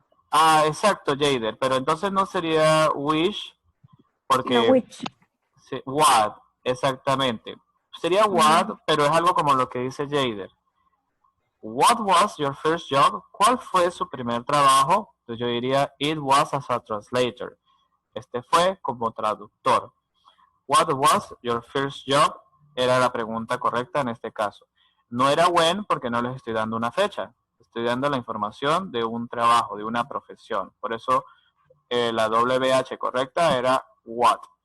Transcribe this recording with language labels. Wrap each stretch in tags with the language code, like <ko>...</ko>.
<es>Ah, exacto, Jader, pero entonces no sería wish, porque</es> <en>No, which.</en> <es>sí, what, exactamente. Sería what, pero es algo como lo que dice Jader.</es> <en>What was your first job?</en> <es>¿Cuál fue su primer trabajo? Entonces yo diría,</es> <en>it was as a translator.</en> <es>Este fue como traductor.</es> <en>What was your first job?</en> <es>Era la pregunta correcta en este caso. No era when porque no les estoy dando una fecha. Estoy dando la información de un trabajo, de una profesión. Por eso la WH correcta era what.</es>